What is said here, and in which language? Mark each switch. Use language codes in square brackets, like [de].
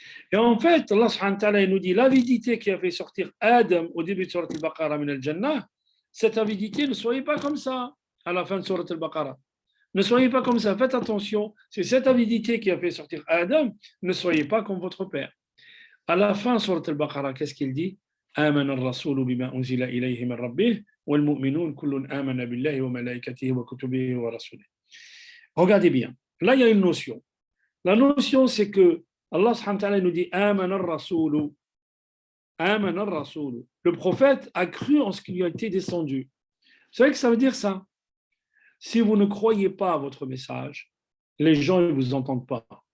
[fr] Et en fait, Allah subhanahu wa ta'ala nous dit l'avidité qui a fait sortir Adam au début de Surat Al-Baqarah [ar] min al-Jannah, [fr] cette avidité, ne soyez pas comme ça à la fin de Surat Al-Baqarah. Ne soyez pas comme ça, faites attention, c'est cette avidité qui a fait sortir Adam, ne soyez pas comme votre père. À la fin de Surat Al-Baqarah, qu'est-ce qu'il dit? [ar] آمن الرسول بما أنزل إليه من ربه والمؤمنون كل آمن بالله وملائكته وكتبه ورسوله. [fr] Regardez bien, là il y a une notion. La notion c'est que Allah subhanahu wa ta'ala nous dit [ar] آمن الرسول. آمن الرسول. [fr] Le prophète a cru en ce qui lui a été descendu. Vous savez que ça veut dire ça? Si vous ne croyez pas à votre message, les gens ne vous entendent pas.